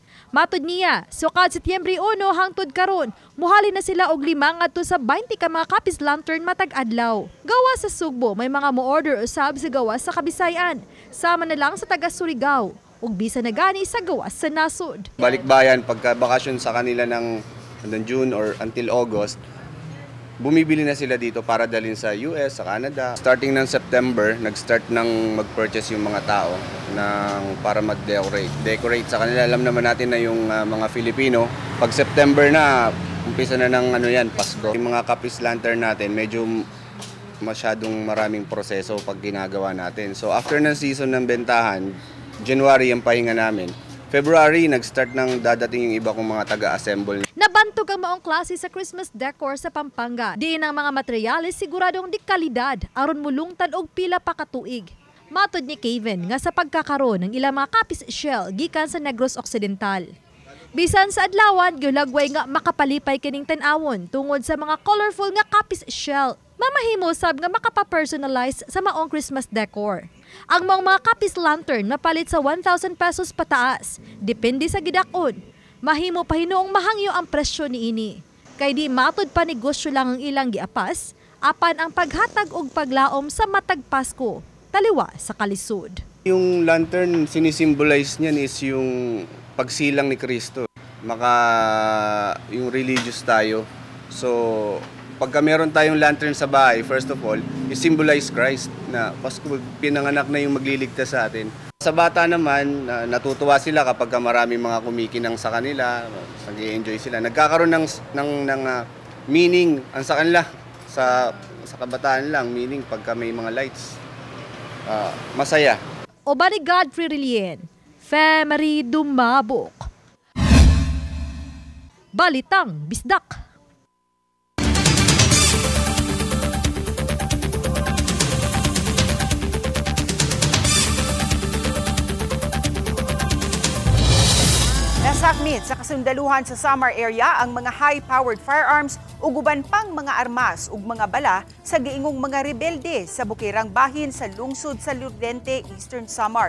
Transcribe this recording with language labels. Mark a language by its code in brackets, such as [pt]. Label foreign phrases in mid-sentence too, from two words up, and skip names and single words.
[ceb] Matud niya, sukad Setyembre 1 hangtod karon, muhali na sila og 5 ngadto sa 20 ka mga Capiz Lantern matag adlaw. Gawa sa Sugbo, may mga mo-order usab sa gawas sa Kabisayan, sama na lang sa taga Surigao ug bisa na gani sa gawas sa nasud. [tl] Balikbayan pagka bakasyon sa kanila ng [en] June or until August, [tl] bumibili na sila dito para dalhin sa US, sa Canada. Starting ng September, nag-start ng mag-purchase yung mga tao para mag-decorate sa kanila. Alam naman natin na yung mga Filipino, pag September na, umpisa na ng Pasko. Yung mga Capiz Lantern natin, medyo masyadong maraming proseso pag ginagawa natin. So after ng season ng bentahan, January ang pahinga namin. February, nag-start ng dadating yung iba kong mga taga-assemble. [ceb] Nabantog ang maong klase sa [en] Christmas decor [ceb] sa Pampanga. Diin ang mga materyales siguradong di kalidad aron mulungtan og pila pa ka tuig. Matod ni Kevin nga [tl] sa pagkakaroon ng ilang [ceb] mga Capiz Shell gikan sa Negros Occidental. Bisan sa adlawan, gilagway nga makapalipay kining tan-awon tungod sa mga colorful nga Capiz Shell. Mamahimo sab nga makapa-personalize sa maong [en] Christmas decor. [ceb] Ang mga Capiz Lantern mapalit sa 1,000 pesos pataas, depende sa gidakon. Mahimo pa hinuong mahangyo ang presyo niini. Kay di matod pa negosyo lang ang ilang giapas, apan ang paghatag og paglaom sa matag Pasko, taliwa sa kalisod. [tl] Yung lantern, sinisimbolize niyan is yung pagsilang ni Kristo. Yung religious tayo. So, pagka meron tayong lantern sa bahay, [en] first of all, [tl] i-symbolize Christ na Pasko, pinanganak na yung magliligtas sa atin. Sa bata naman, natutuwa sila kapag maraming mga kumikinang sa kanila, nag-i-enjoy sila. Nagkakaroon ng meaning ang sa kanila, sa kabataan lang, meaning pagka may mga lights, masaya. [ceb] O ba ni Godfrey Rilien, Femery Dumabok. Balitang Bisdak. Nasakmit sa kasundaluhan sa Samar area ang mga [en] high-powered firearms [ceb] ug uban pang mga armas ug mga bala sa giingong mga rebelde sa bukirang bahin sa lungsod sa Lurente, Eastern Samar.